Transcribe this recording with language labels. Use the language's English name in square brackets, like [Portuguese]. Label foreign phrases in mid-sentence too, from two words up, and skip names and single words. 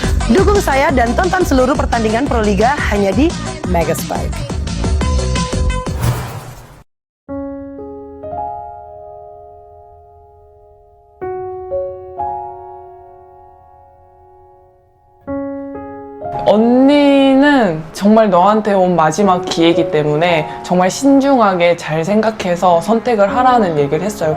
[Indonesian] Dukung saya dan tonton seluruh pertandingan Proliga hanya di Mega Spike. [Korean] 언니는 정말 너한테 온 마지막 기회이기 때문에 정말 신중하게 잘 생각해서 선택을 하라는 얘기를 했어요.